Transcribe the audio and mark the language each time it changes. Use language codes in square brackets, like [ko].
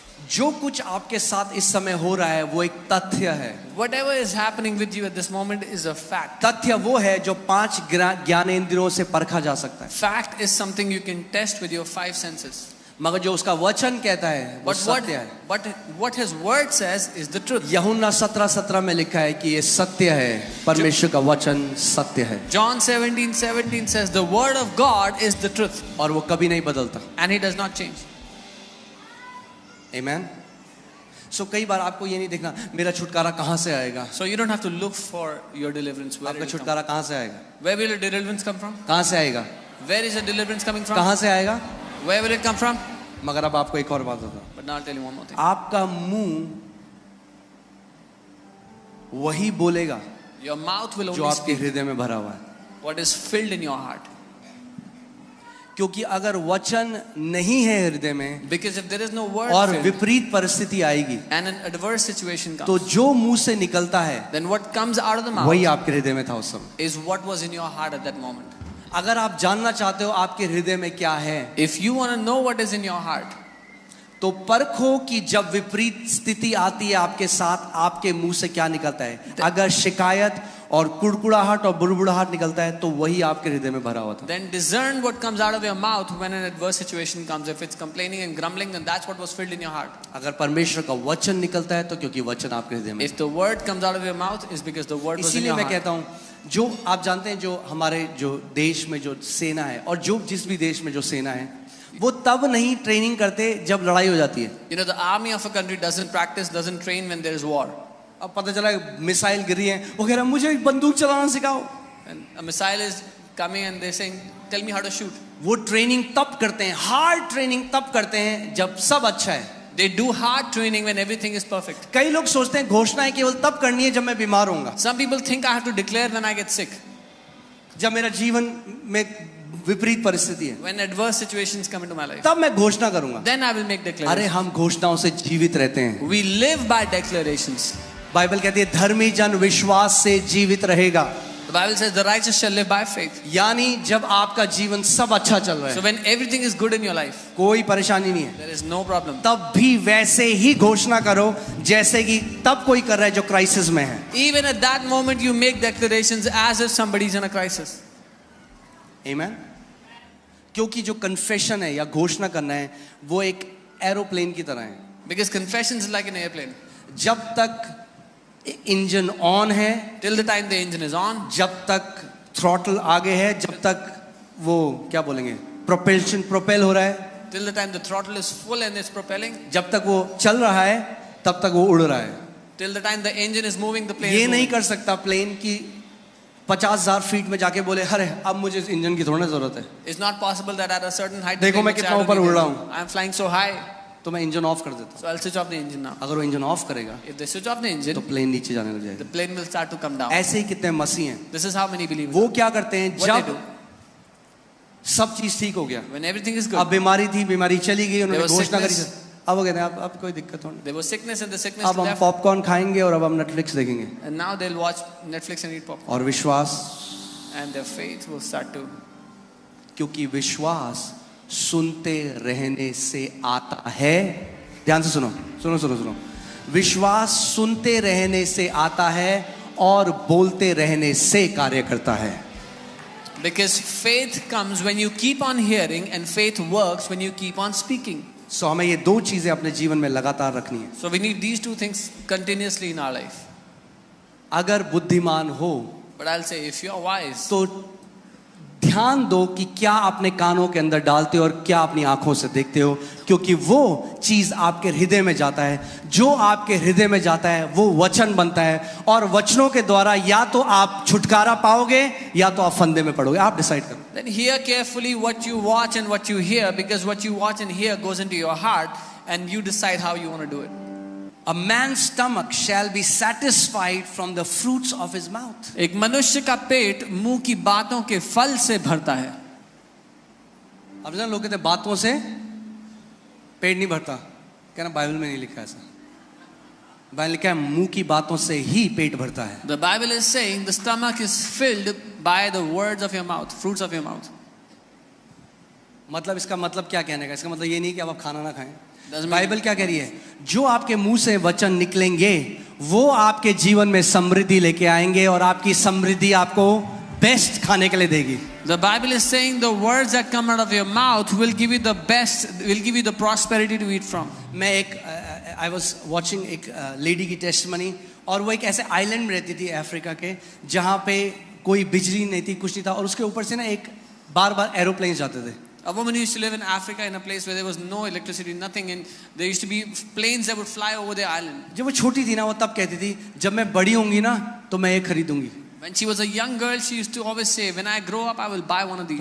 [hi] जो कुछ आपके साथ इस समय हो रहा है वो एक तथ्य है। [en] Whatever is happening with you at this moment is a fact. [hi] तथ्य वो है जो 5 ज्ञानेंद्रियों से परखा जा सकता है, [en] Fact is something you can test with your 5 senses. [hi] मगर जो उसका वचन कहता है वो [en] But what, [hi] सत्य है। [en] what his word says is the truth. [hi] यूहन्ना 17:17 में लिखा है कि ये सत्य है, परमेश्वर का वचन सत्य है [en] John 17:17 says the word of God is the truth [hi] और वो कभी नहीं बदलता। [en] and he does not change. [hi] आमीन। सो कई बार आपको ये नहीं देखना मेरा छुटकारा कहाँ से आएगा, [en] So you don't have to look for your deliverance. Where, [hi] आपका [en] it will come. [hi] छुटकारा कहाँ से आएगा, [en] Where will your deliverance come from? [hi] कहाँ से आएगा, [en] Where is your deliverance coming from? [hi] कहाँ से आएगा। [en] Where will it come from? [hi] मगर अब आपको एक और बात बताऊं, [en] But now I'll tell you one more thing. [hi] आपका मुंह वही बोलेगा [en] Your mouth will [hi] जो [en] only [hi] आपके [en] speak [hi] हृदय में भरा हुआ है, [en] what is filled in your heart. [hi] क्योंकि अगर वचन नहीं है हृदय में [en] Because if there is no word [hi] और [en] filled [hi] विपरीत परिस्थिति आएगी [en] and an adverse situation [hi] तो [en] comes, [hi] जो मुंह से निकलता है [en] then what comes out of the mouth [hi] वही आपके हृदय में था उस समय। [en] is what was in your heart at that moment. [hi] अगर आप जानना चाहते हो आपके हृदय में क्या है, [en] If you want to know what is in your heart, [hi] तो परखो कि जब विपरीत स्थिति आती है आपके साथ आपके मुंह से क्या निकलता है। अगर शिकायत और कुड़कुड़ाहट और बुड़बुड़ाहट निकलता है तो वही आपके हृदय में भरा हुआ था। [en] then discern what comes out of your mouth when an adverse situation comes. If it's complaining and grumbling, then that's what was filled in your heart. [hi] अगर परमेश्वर का वचन निकलता है तो क्योंकि वचन आपके हृदय में। [en] If the word comes out of your mouth, is because the word was in [hi] इसीलिए [en] your [hi] मैं [en] heart. [hi] कहता हूँ, जो आप जानते हैं जो हमारे जो देश में जो सेना है और जो जिस भी देश में जो सेना है वो तब नहीं ट्रेनिंग करते जब लड़ाई हो जाती है। [en] You know, the army of a country doesn't practice, doesn't train when there is war. [hi] अब पता चला मिसाइल गिरी है, वो कह रहा है मुझे बंदूक चलाना सिखाओ। [en] And a missile is coming and they're saying, tell me how to shoot. [hi] वो ट्रेनिंग तब करते हैं, हार्ड ट्रेनिंग तब करते हैं जब सब अच्छा है। [en] They do hard training when everything is perfect. [hi] कई लोग सोचते हैं घोषणाएं केवल तब करनी है जब मैं बीमार होऊंगा। [en] Some people think I have to declare when I get sick. [hi] जब मेरा जीवन में विपरीत परिस्थिति है, [en] when adverse situations come into my life, [hi] तब मैं घोषणा करूंगा. [en] then I will make [hi] अरे [en] declarations. [hi] हम घोषणाओं से जीवित रहते हैं. [en] We live by declarations. [hi] Bible कहती है धर्मी जन विश्वास से जीवित रहेगा. [en] The Bible says the righteous shall live by faith. [hi] यानी जब आपका जीवन सब अच्छा चल रहा [en] So [hi] है, [en] when everything is good in your life, [hi] कोई परेशानी नहीं है, [en] there is no problem. [hi] तब भी वैसे ही घोषणा करो जैसे कि तब कोई कर रहा है जो क्राइसिस में है. [en] Even at that moment, you make declarations as if somebody is in a crisis. [hi] आमीन. क्योंकि जो कन्फेशन है या घोषणा करना है वो एक एरोप्लेन की तरह है. [en] Because confession is like an airplane. [hi] जब तक इंजन ऑन है, [en] Till the time the engine is on, [hi] जब तक थ्रॉटल आगे है, जब तक वो क्या बोलेंगे प्रोपेल हो रहा है, [en] till the time the throttle is full and it's propelling, [hi] जब तक वो चल रहा है तब तक वो उड़ रहा है. [en] till the time the engine is moving, the plane [hi] ये [en] is [hi] नहीं [en] moving. [hi] कर सकता प्लेन की 50,000 फीट में जाके बोले अरे अब मुझे इस इंजन की थोड़ी जरूरत है, [en] It's not possible that at a certain height, [hi] देखो [en] the [hi] मैं [en] plane [hi] कितना [en] will [hi] ऊपर [en] say, [hi] उड़ रहा हूँ. [en] I am flying so high, [hi] तो मैं इंजन ऑफ कर देता हूँ. [en] so I'll switch off the engine now. [hi] अगर वो इंजन ऑफ करेगा [en] If they switch off the [hi] तो [en] engine, [hi] प्लेन नीचे जाने लग [en] the [hi] जाएगा. [en] plane will start to come down. [hi] ऐसे ही कितने मसीह हैं, [en] This is how many believers. [hi] वो क्या करते हैं [en] What they [hi] जब [en] do [hi] सब चीज ठीक हो गया, [en] when everything is [hi] अब [en] good. [hi] बीमारी थी, बीमारी चली गई, उन्होंने [en] There was [hi] घोषणा करी, [en] sickness. [hi] अब वो कहते हैं अब कोई दिक्कत नहीं, [en] There was sickness and the sickness [hi] अब हम [en] left, [hi] पॉपकॉर्न खाएंगे और अब हम नेटफ्लिक्स देखेंगे. [en] and now they'll watch Netflix and eat popcorn, [hi] और विश्वास, [en] and their faith will start to. [hi] क्योंकि विश्वास सुनते रहने से आता है. ध्यान से सुनो सुनो सुनो सुनो. विश्वास सुनते रहने से आता है और बोलते रहने से कार्य करता है. [en] Because faith comes when you keep on hearing, and faith works when you keep on speaking. [hi] सो हमें ये दो चीजें अपने जीवन में लगातार रखनी है. [en] So we need these two things continuously in our life. [hi] अगर बुद्धिमान हो [en] But I'll say, if you are wise, [hi] तो ध्यान दो कि क्या अपने कानों के अंदर डालते हो और क्या अपनी आंखों से देखते हो, क्योंकि वो चीज आपके हृदय में जाता है. जो आपके हृदय में जाता है वो वचन बनता है, और वचनों के द्वारा या तो आप छुटकारा पाओगे या तो आप फंदे में पड़ोगे. आप डिसाइड करो. [en] then hear carefully what you watch and what you hear, because what you watch and hear goes into your heart, and you decide how you want to do it. A man's stomach shall be satisfied from the fruits of his mouth. [hi] एक मनुष्य का पेट मुंह की बातों के फल से भरता है. अब जन लोग कहते हैं बातों से पेट नहीं भरता, कहना बाइबल में नहीं लिखा ऐसा. बाइबल लिखा है मुंह की बातों से ही पेट भरता है. [en] The Bible is saying the stomach is filled by the words of your mouth, fruits of your mouth. [hi] मतलब इसका मतलब क्या कहने का, इसका मतलब ये नहीं कि अब आप खाना ना खाएं. [en] Doesn't mean- [hi] बाइबल क्या कह रही है, जो आपके मुंह से वचन निकलेंगे वो आपके जीवन में समृद्धि लेके आएंगे, और आपकी समृद्धि आपको बेस्ट खाने के लिए देगी. [en] The Bible is saying the words that come out of your mouth will give you the best, will give you the prosperity to eat from. [hi] मैं एक [en] I was watching [hi] एक लेडी की टेस्टमनी, और वो एक ऐसे आइलैंड में रहती थी अफ्रीका के, जहाँ पे कोई बिजली नहीं थी, कुछ नहीं था, और उसके ऊपर से ना एक बार बार एरोप्लेन जाते थे. [en] A woman used to live in Africa in a place where there was no electricity, nothing, and there used to be planes that would fly over the island. [hi] जब वो छोटी थी ना, वो तब कहती थी जब मैं बड़ी होंगी ना तो मैं ये खरीदूंगी. [en] When she was a young girl, she used to always say, when I grow up, I will buy one of these.